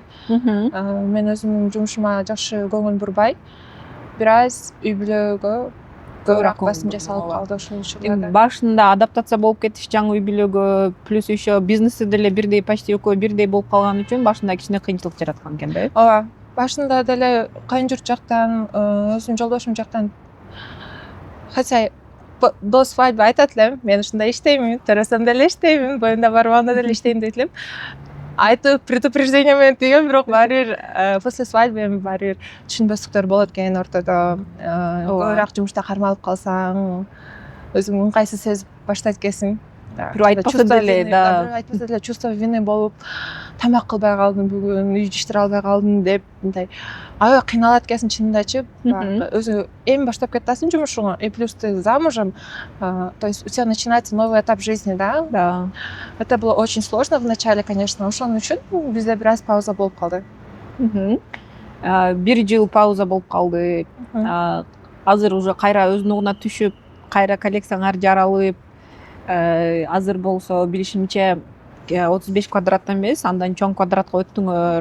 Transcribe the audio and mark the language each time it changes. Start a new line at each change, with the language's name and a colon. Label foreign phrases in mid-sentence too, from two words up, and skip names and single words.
Kyrgyz: Мен өзүмдүн жумушума жакшы көңүл бурбай, бир аз үй бүлөгө көбүрөөк басым жасалып калды ошол учурда. Башында адаптация болуп кетиш жаңы үй бүлөгө,
Russian: плюс еще
Kyrgyz: бизнеси деле бирдей, почти экөө бирдей болуп калган үчүн башында кичине кыйынчылык жараткан экенби? Ооба. Башында деле кайын журт жактан, өзүмдүн жолдошум жактан,
Russian: хотя до свадьбы
Kyrgyz: айтат элем, мен ушундай иштеймин, төрөсөм деле иштеймин, боюнда барбаганда деле иштейм дейт элем. Айтып, предупреждение менен тийген, бирок баары бир
Russian: после свадьбы
Kyrgyz: эми баары бир түшүнбөстүктөр болот экен ортодо. Көбүрөөк жумушта кармалып калсаң, өзүң ыңгайсыз сезип баштайт экенсиң. Бирөө айтпаса деле
Russian: чувство вины
Kyrgyz: болуп, тамак кылбай калдым бүгүн, үй иштери албай калдым деп, мындай аябай кыйналат экенсиң чынындачы. Өзү эми баштап кетасың жумушуңа,
Russian: и плюс ты замужем, то есть у тебя начинается новый этап жизни, да? Да. Это было очень сложно в начале, конечно.
Kyrgyz: Ошон үчүн бизде бир аз пауза болуп калды. 1 жыл пауза болуп калды. Азыр уже кайра өзүнүн түшүп, кайра коллекцияңар жаралып, азыр болсо билишимче 35 квадраттан эмес, андан чоң квадратка өттүңөр.